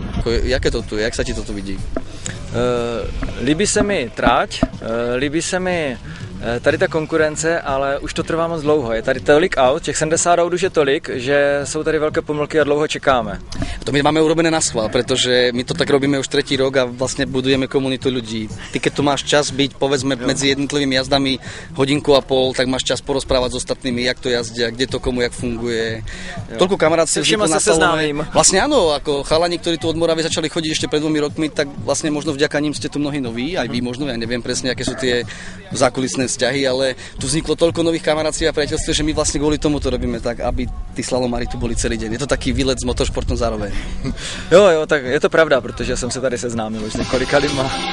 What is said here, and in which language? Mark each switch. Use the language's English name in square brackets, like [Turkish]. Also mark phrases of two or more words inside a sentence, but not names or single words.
[Czech] jaké to tu je, [Slovak] jak sa ti to tu vidí? [Czech] Líbí se mi trať, líbí se mi tady ta konkurence, ale už to trvá moc dlouho. Je tady tolik aut, těch 70 aut už je tolik, že jsou tady velké pomlky a dlouho čekáme. [Slovak] To my máme urobené na schvál, pretože my to tak robíme už 3. rok a vlastne budujeme komunitu ľudí. Ty keď tu máš čas byť, povedzme, medzi jednotlivými jazdami 1,5 hodiny, tak máš čas porozprávať s ostatnými, jak to jazdia, kde to komu jak funguje. Toľko kamarátstiev vzniklo na salóne. Vlastne áno, ako chalani, ktorí tu od Moravy začali chodiť ešte pred 2 rokmi, tak vlastne možno vďaka ním ste tu mnohí noví, aj vy možno, ja neviem presne, aké sú tie zákulisné vzťahy, ale tu vzniklo toľko nových kamarátství a priateľstiev, že my vlastne kvôli tomu to robíme tak, aby tí slalomári tu boli celý deň. Je to taký výlet s motoršportom zároveň. [Czech] Jo, tak je to pravda, protože jsem se tady seznámil už s několika lidma.